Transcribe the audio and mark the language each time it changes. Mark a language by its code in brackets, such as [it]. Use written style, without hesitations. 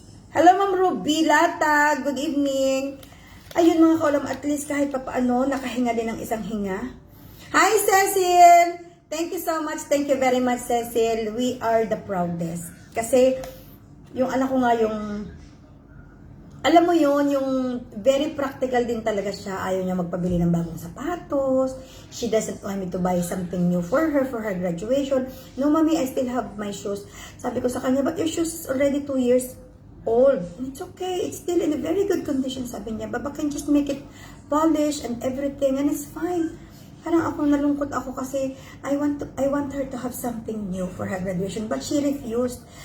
[en] Hello Ma'am Ruby Lata, good evening. [tl] Ayun mga kaulam, at least kahit papaano, nakahinga din ng isang hinga. [en] Hi Cecil! Thank you so much, thank you very much Cecil. We are the proudest. [tl] Kasi, yung anak ko nga yung, alam mo yun, yung [en] very practical [tl] din talaga siya. Ayaw niya magpabili ng bagong sapatos. [en] She doesn't want me to buy something new for her graduation. No, mommy, I still have my shoes. [tl] Sabi ko sa kanya, [en] but your shoes is already 2 years old. And it's okay. It's still in a very good condition, [tl] sabi niya. [en] Baba can just make it polish and everything, and it's fine. [tl] Parang ako nalungkot ako kasi [en] I want her to have something new for her graduation, but she refused.